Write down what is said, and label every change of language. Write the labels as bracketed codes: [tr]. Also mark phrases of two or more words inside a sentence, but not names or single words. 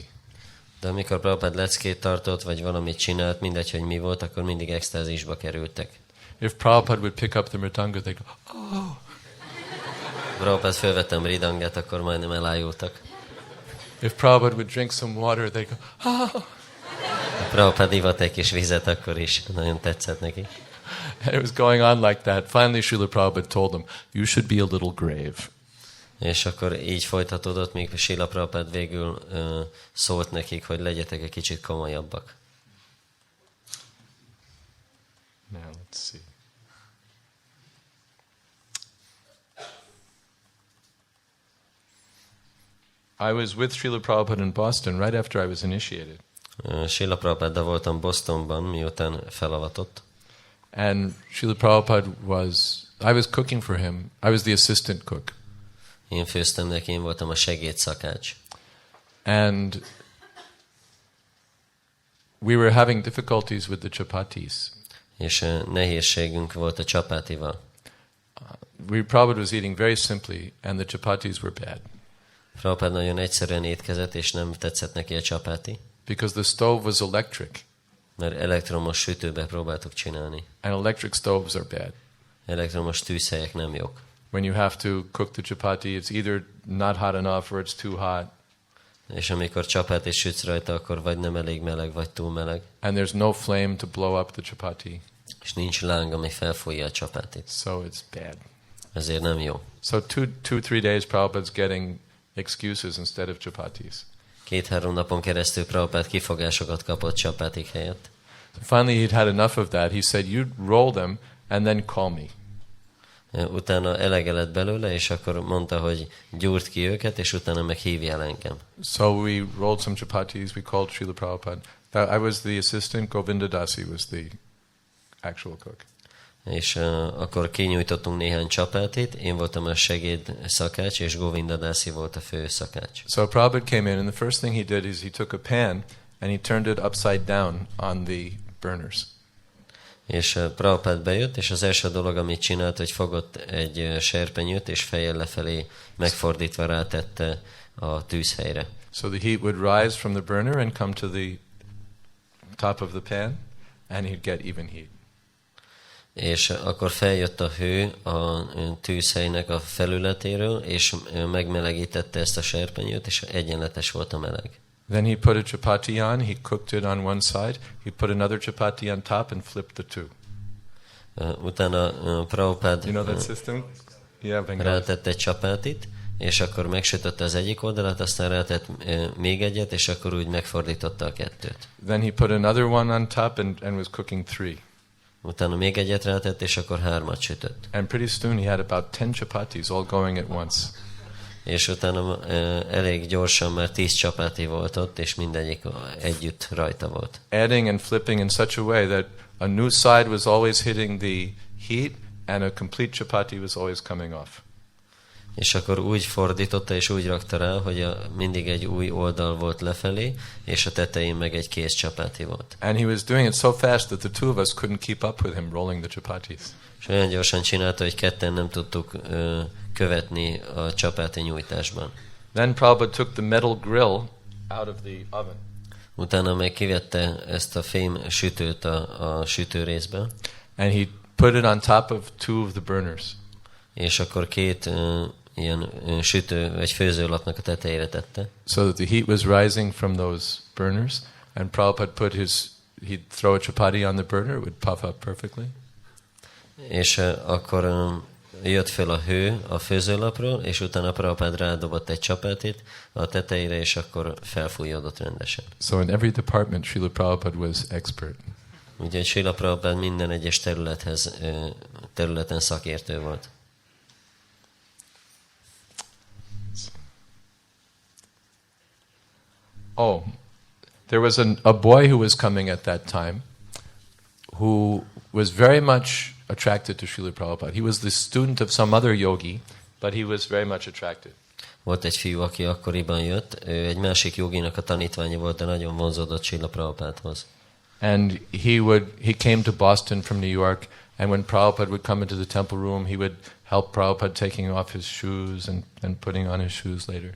[hu] De amikor Prabhupada leckét tartott, vagy valamit csinált, mindegy, hogy mi volt, akkor mindig extázisba kerültek. [en] If Prabhupada would pick up the mridanga, they'd go, oh! [hu] Prabhupada felvette a mridangát, akkor majdnem elájultak. [en] If Prabhupada would drink some water, they'd go, oh! [hu] Prabhupada ivott egy kis vizet, akkor is nagyon tetszett neki. [en] And it was going on like that. Finally, Srila Prabhupada told them, you should be a little grave. [hu] És akkor így folytatódott, míg Srila Prabhupada végül szólt nekik, hogy legyetek egy kicsit komolyabbak. [en] Now let's see. I was with Srila Prabhupada in Boston right after I was initiated. [hu] Srila Prabhupada voltam Bostonban, miután felavatott. [en] And Srila Prabhupada I was cooking for him. I was the assistant cook. [hu] Én főztem neki, én voltam a segédszakács. [en] And we were having difficulties with the chapatis. [hu] És nehézségünk volt a csapátival. [en] Prabhupada was eating very simply, and the chapatis were bad. [hu] Prabhupada nagyon egyszerűen étkezett, és nem tetszett neki a csapáti. [en] Because the stove was electric. [hu] Mert elektromos sütőbe próbáltuk csinálni. [en] And electric stoves are bad. [hu] Elektromos tűzhelyek nem jók. [en] When you have to cook the chapati, it's either not hot enough or it's too hot. [hu] És amikor csapátit sütsz rajta, akkor vagy nem elég meleg, vagy túl meleg. [en] And there's no flame to blow up the chapati. [hu] És nincs láng, ami felfújja a csapátit. [en] So it's bad. [hu] Ezért nem jó. [en] So 2-3 days Prabhupada's getting excuses instead of chapatis. [hu] 2-3 napon keresztül Prabhupada kifogásokat kapott csapátik helyett. [en] So finally he'd had enough of that. He said, you roll them and then call me. [hu] Utána elege lett belőle, és akkor mondta, hogy gyúrt ki őket, és utána meg hívjál engem. [en] So we rolled some chapatis, we called Srila Prabhupada. I was the assistant, Govinda Dasi was the actual cook. [hu] És akkor kinyújtottunk néhány csapátit, én voltam a segéd szakács, és Govinda Dasi volt a fő szakács. [en] So Prabhupada came in, and the first thing he did is he took a pan, and he turned it upside down on the burners. [hu] És Prabhupada bejött, és az első dolog, amit csinált, hogy fogott egy serpenyőt, és fejjel lefelé megfordítva rátette a tűzhelyre. [en] So the heat would rise from the burner and come to the top of the pan, and he'd get even heat. [hu] És akkor feljött a hő a tűzhelynek a felületéről, és megmelegítette ezt a serpenyőt, és egyenletes volt a meleg. [en] Then he put a chapati on, he cooked it on one side, he put another chapati on top and flipped the two. [hu] Utána Prabhupada [en] You know that system? Yeah, [hu] rátett egy csapatit, és akkor megsütötte az egyik oldalat, aztán rátett még egyet, és akkor úgy megfordította a kettőt. [en] Then he put another one on top and was cooking 3. [hu] Utána még egyet rátett, és akkor 3-at sütött. [en] And pretty soon he had about 10 chapatis all going at once. [hu] És utána elég gyorsan már 10 csapáti volt ott, és mindegyik együtt rajta volt. [en] Adding and flipping in such a way that a new side was always hitting the heat and a complete chapati was always coming off. [hu] És akkor úgy fordította és úgy rakta rá, hogy mindig egy új oldal volt lefelé, és a tetején meg egy kész csapáti volt. [en] And he was doing it so fast that the two of us couldn't keep up with him rolling the chapatis. [hu] És olyan gyorsan csinálta, hogy ketten nem tudtuk követni a csapáti nyújtásban. [en] Then Prabhupada took the metal grill out of the oven. [hu] Utána meg kivette ezt a fém sütőt a sütőrészből. [en] And he put it on top of 2 of the burners. [hu] És akkor 2 ilyen sütő vagy főzőlapnak a tetejére tette. [en] So that the heat was rising from those burners, and Prabhupada he'd throw a chapati on the burner, it would puff up perfectly. [hu] És akkor jött fel a hő a főzőlapról, és utána Prabhupada rádobott egy csapátit a tetejére, és akkor felfújódott rendesen. [en] So in every department, Srila Prabhupada was expert. [hu] Úgyhogy Srila Prabhupada minden egyes területen szakértő volt. [en] Oh, there was a boy who was coming at that time who was very much attracted to Srila Prabhupada. He was the student of some other yogi, but he was very much attracted. [hu] Volt egy fiú, aki akkoriban jött, ő egy másik joginak a tanítványa volt, de nagyon vonzódott Srila Prabhupádhoz. [en] And he came to Boston from New York, and when Prabhupada would come into the temple room, he would help Prabhupada taking off his shoes and putting on his shoes later.